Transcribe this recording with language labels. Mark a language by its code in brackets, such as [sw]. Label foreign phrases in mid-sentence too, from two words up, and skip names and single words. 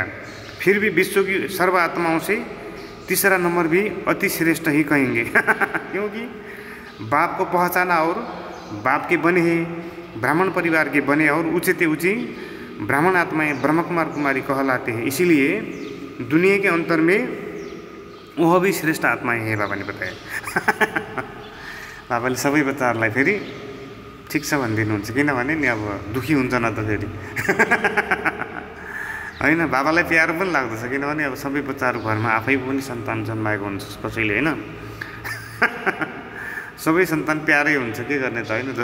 [hi] फिर भी विश्व की सर्व आत्माओं से तीसरा नंबर भी अति श्रेष्ठ ही कहेंगे क्योंकि बाप को पहचाना और बाप के बने हैं, ब्राह्मण परिवार के बने और ऊँचे से ऊँची ब्राह्मण आत्माएं ब्रह्म कुमार कुमारी कहलाते हैं, इसीलिए दुनिया के अंतर में वह भी श्रेष्ठ आत्माएं हैं बाबा ने बताया। [ne] बाबाले सबै बच्चाहरूलाई फेरि ठिक छ भनिदिनुहुन्छ, किनभने नि अब दुखी हुन्छ न त फेरि होइन। बाबालाई प्यारो पनि लाग्दछ, किनभने अब सबै बच्चाहरू घरमा आफै पनि सन्तान जन्माएको हुन्छ कसैले, होइन। सबै सन्तान प्यारै हुन्छ, के गर्ने त, होइन।